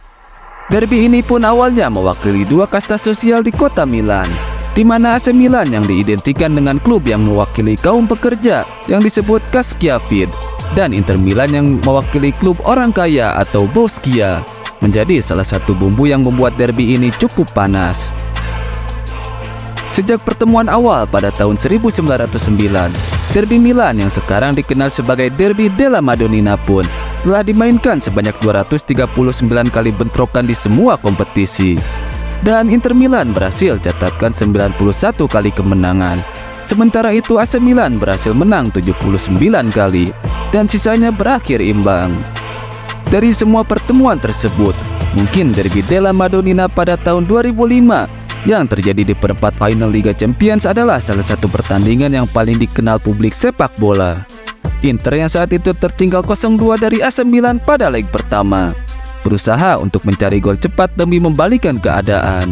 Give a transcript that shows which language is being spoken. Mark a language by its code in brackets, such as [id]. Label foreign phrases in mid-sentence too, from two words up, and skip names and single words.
[id] Derby ini pun awalnya mewakili dua kasta sosial di kota Milan, di mana AC Milan yang diidentikan dengan klub yang mewakili kaum pekerja yang disebut Caschiavid, dan Inter Milan yang mewakili klub orang kaya atau Boskia, menjadi salah satu bumbu yang membuat derby ini cukup panas. Sejak pertemuan awal pada tahun 1909, derby Milan yang sekarang dikenal sebagai derby della Madonnina pun telah dimainkan sebanyak 239 kali bentrokan di semua kompetisi. Dan Inter Milan berhasil catatkan 91 kali kemenangan. Sementara itu AC Milan berhasil menang 79 kali dan sisanya berakhir imbang. Dari semua pertemuan tersebut, mungkin derby della Madonnina pada tahun 2005 yang terjadi di perempat final Liga Champions adalah salah satu pertandingan yang paling dikenal publik sepak bola. Inter yang saat itu tertinggal 0-2 dari AC Milan pada leg pertama, berusaha untuk mencari gol cepat demi membalikan keadaan.